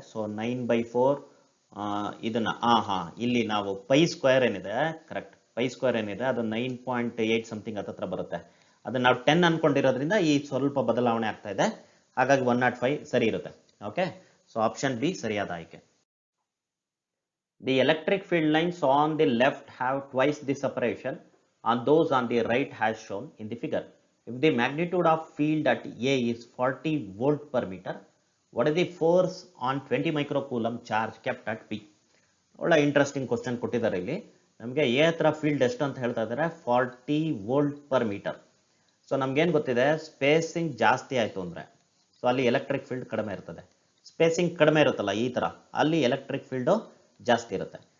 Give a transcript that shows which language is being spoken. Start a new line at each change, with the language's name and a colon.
Kannada: So 9/4 ಇದನ್ನ ಇಲ್ಲಿ ನಾವು π² ಏನಿದೆ ಕರೆಕ್ಟ್, π² ಏನಿದೆ ಅದು 9.8 ಸಮಥಿಂಗ್ ಹತ್ತತ್ರ ಬರುತ್ತೆ. ಅದನ್ನ ನಾವು 10 ಅನ್ಕೊಂಡಿರೋದ್ರಿಂದ ಈ ಸ್ವಲ್ಪ ಬದಲಾವಣೆ ಆಗ್ತಾ ಇದೆ, ಹಾಗಾಗಿ 105 ಸರಿ ಇರುತ್ತೆ. ಓಕೆ, ಸೊ ಆಪ್ಷನ್ ಬಿ ಸರಿಯಾದ ಆಯ್ಕೆ.
English: The electric field lines on the left have twice the separation on those on the right as shown in the figure. If the magnitude of field at A is 40 volt per meter, what is the force on 20 microcoulomb charge kept at B?
Kannada: ಒಳ್ಳೆ interesting question ಕೊಟ್ಟಿದ್ದಾರೆ ಇಲ್ಲಿ. ನಮಗೆ A ಹತ್ರ field ಎಷ್ಟು ಅಂತ ಹೇಳ್ತಾ ಇದ್ದಾರೆ, 40 volt per metre. So ನಮ್ಗೇನು ಗೊತ್ತಿದೆ, ಸ್ಪೇಸಿಂಗ್ ಜಾಸ್ತಿ ಆಯಿತು ಅಂದರೆ ಸೊ ಅಲ್ಲಿ ಎಲೆಕ್ಟ್ರಿಕ್ ಫೀಲ್ಡ್ ಕಡಿಮೆ ಇರ್ತದೆ. ಸ್ಪೇಸಿಂಗ್ ಕಡಿಮೆ ಇರುತ್ತಲ್ಲ ಈ ಥರ, ಅಲ್ಲಿ ಎಲೆಕ್ಟ್ರಿಕ್ ಫೀಲ್ಡು ಜಾಸ್ತಿ ಇರುತ್ತೆ.